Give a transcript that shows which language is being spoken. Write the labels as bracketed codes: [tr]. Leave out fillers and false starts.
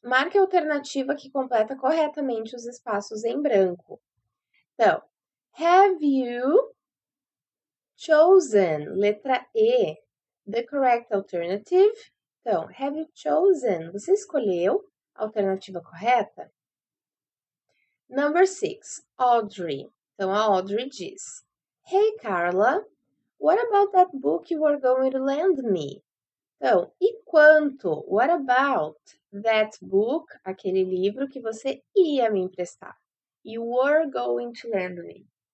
[pt] Marque a alternativa que completa corretamente os espaços em branco. [en] Então, have you chosen, [pt] letra E, [en] the correct alternative? Então, have you chosen? [pt] Você escolheu a alternativa correta? [en] Number 6. Audrey. [pt] Então, a Audrey diz: [en] Hey, Carla, what about that book you were going to lend me? [pt] Então, e quanto? [en] What about that book? [pt] Aquele livro que você ia me emprestar. [en] You were going to lend me.